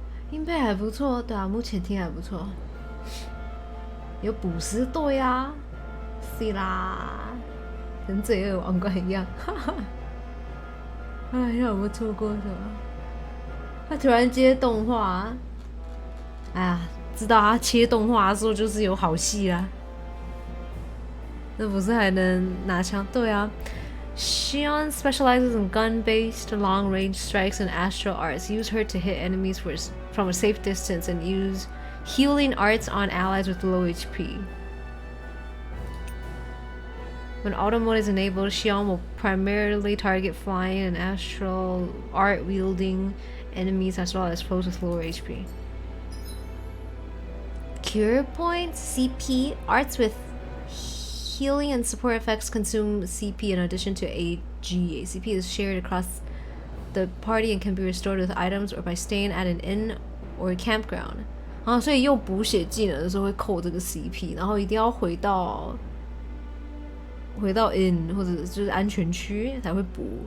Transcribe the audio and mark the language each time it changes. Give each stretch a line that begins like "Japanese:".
Chinese: 音配还不错，对啊，目前听还不错。有捕食队啊，是啦，跟罪恶王冠一样，哈哈。哎，让我错过什么？他突然接动画，哎呀，知道他切动画的时候就是有好戏啦。那不是还能拿枪？对啊。
English: Xion specializes in gun-based long-range strikes and astral arts. Use her to hit enemies from a safe distance and use healing arts on allies with low HP. When auto mode is enabled, Xion will primarily target flying and astral art-wielding enemies as well as foes with lower HP. Cure points, CP, arts with healing and support effects consume CP in addition to AG. CP is shared across the party and can be restored with items or by staying at an inn or a campground.
Chinese: 啊，所以用补血技能的时候会扣这个 CP， 然后一定要回到 inn 或者就是安全区才会补。